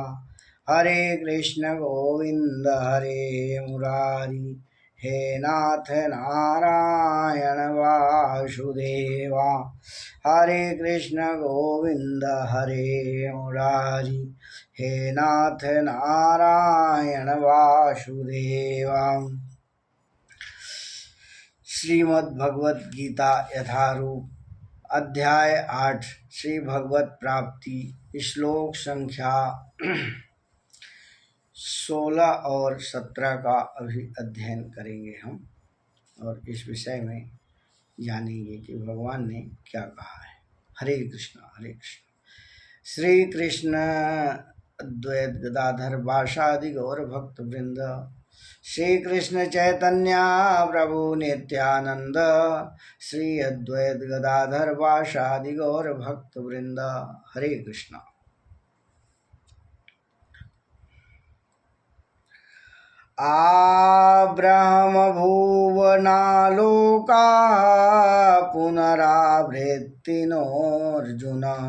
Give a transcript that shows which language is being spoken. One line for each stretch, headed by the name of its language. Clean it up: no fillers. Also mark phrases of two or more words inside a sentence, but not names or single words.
Sanskrit: हरे कृष्ण गोविंद हरे मुरारी। हे नाथ नारायण वासुदेवा। हरे कृष्ण गोविंद हरे मुरारी। हे नाथ नारायण वासुदेवा।
Hindi: श्रीमद् भगवत गीता यथारूप अध्याय 8 श्री भगवत प्राप्ति श्लोक संख्या 16 और 17 का अभी अध्ययन करेंगे हम और इस विषय में जानेंगे कि भगवान ने क्या कहा है।
Sanskrit: हरे कृष्ण श्री कृष्ण अद्वैत गदाधर वासादि गौर भक्त वृंद। श्री कृष्ण चैतन्य प्रभु नित्यानंद। श्री अद्वैत गदाधर वासादि गौर भक्त वृंद। हरे कृष्ण। आब्रह्म भुवनालोका पुनरावृत्तिनोऽर्जुन।